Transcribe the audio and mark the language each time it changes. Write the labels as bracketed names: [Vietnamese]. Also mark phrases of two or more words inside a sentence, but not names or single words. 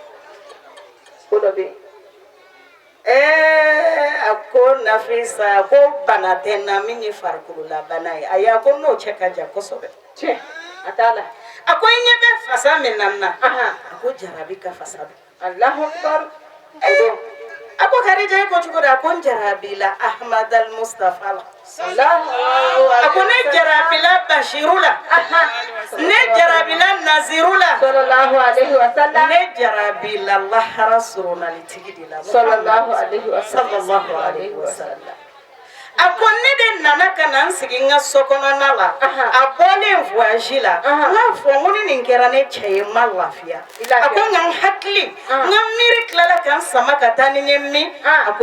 [Bambara] ko dɔ bɛ yen a ko Nafisa ko bana tɛ n na min ye farikolola bana ye ayi a ko n'o cɛ ka jan kosɛbɛ tiɲɛ a t'a la a ko i ɲɛ bɛ fasa min na n na a ko jarabi ka fasa don [Arabic] الله أكبر [Bambara] a ko Khadija ko cogo di a ko n jarabila Ahmadal Mustafa la a ko ne jarabila Bashiru la ne jarabila Naziru la [Arabic] صلى الله عليه وسلم [Bambara] ne jarabila lahara surunalitigi de la [Arabic] صلى الله عليه وسلم [Bambara] a ko ne de nana ka na n sigi n ka so kɔnɔna la a bɔlen voyage la n k'a fɔ n ko ni nin kɛra ne cɛ ye n ma lafiya a ko nka n hakili n ka miiri tilala ka n sama ka taa ni n ye min a ko